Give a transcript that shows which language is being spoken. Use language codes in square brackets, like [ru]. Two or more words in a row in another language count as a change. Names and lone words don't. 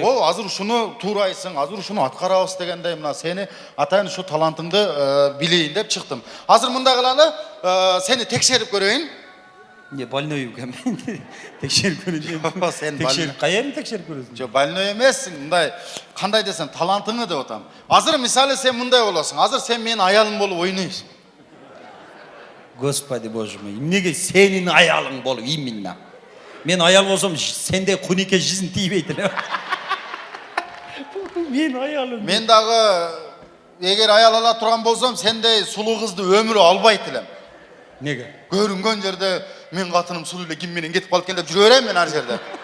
[ky] О, азыр ушуну туурайсың, азыр ушуну аткарабыз дегендей мына сени атайын ушу талантыңды билейин деп чыктым. Азыр мындай кылалы, сени текшерип көрөйүн. Не больной экен. Текшерип көрөйүн. Сен Текшерип каерин текшерип көрөсүң? Жо, больной эмессиң, мындай кандай десем, талантыңы деп атам. Азыр мисалы сен мындай болосуң, азыр сен менин аялым болуп ойнойсуң. [ru] Господи боже мой, [ky] эмнеге сенин аялың болуп именно? Мен аял болсом, сенде кунеке жизнь тийбейт эле. Мен аялым. Мен дагы эгер аял ала турган болсом, сендей сулуу кызды өмүрү албайт элем. Неге? Көрүнгөн жерде мен катыным сулуу эле ким менен кетип калып экен деп жүрө берем мен ар жерде.